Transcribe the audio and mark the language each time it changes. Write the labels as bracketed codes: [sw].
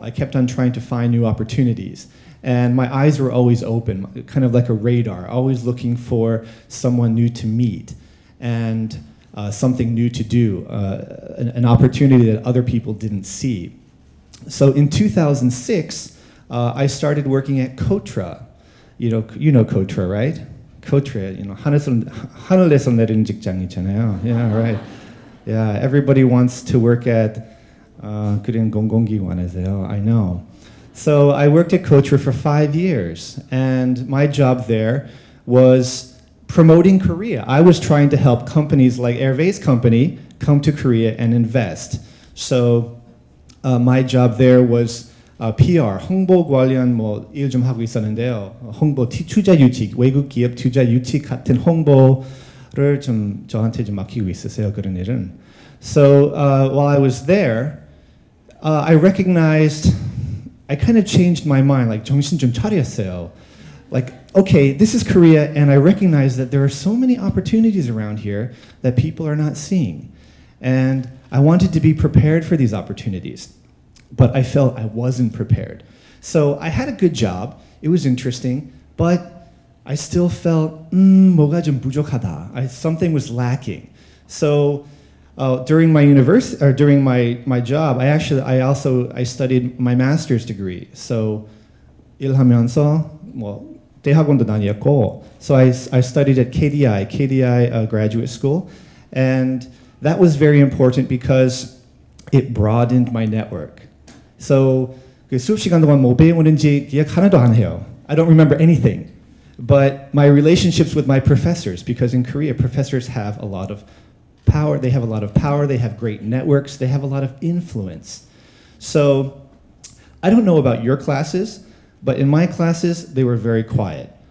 [en] I kept on trying to find new opportunities. And my eyes were always open, kind of like a radar, always looking for someone new to meet. And something new to do, an opportunity that other people didn't see. So in 2006, I started working at Kotra. You know Kotra, right? [ko] Kotra, 하늘에서 내리는 직장이잖아요. [en] Yeah, right. Yeah, everybody wants to work at [ko] 그런 공공기관에서요. [en] I know. So I worked at Kotra for 5 years, and my job there was promoting Korea. I was trying to help companies like Hervé's company come to Korea and invest. So my job there was PR, [ko] 홍보 관련 일 좀 하고 있었는데요. 홍보 투자 유치, 외국 기업 투자 유치 같은 홍보를 좀 저한테 좀 맡기고 있었어요. 그런 일은. [en] So while I was there, I recognized, I kind of changed my mind. [ko] Like 정신 좀 차렸어요. [en] Like, okay, this is Korea, and I recognize that there are so many opportunities around here that people are not seeing. And I wanted to be prepared for these opportunities, but I felt I wasn't prepared. So I had a good job, it was interesting, but I still felt, [ko] 뭐가 좀 부족하다. [en] Something was lacking. So during my university, or during my job, I studied my master's degree. So [ko] 일하면서 대학원도 다녔고, [en] so I studied at KDI graduate school, and that was very important because it broadened my network. [ko] So 그 수업 시간 동안 뭐 배우는지 기억 하나도 안 해요. [en] I don't remember anything, but my relationships with my professors, because in Korea professors have a lot of power. They have a lot of power. They have great networks. They have a lot of influence. So I don't know about your classes, but in my classes, they were very quiet.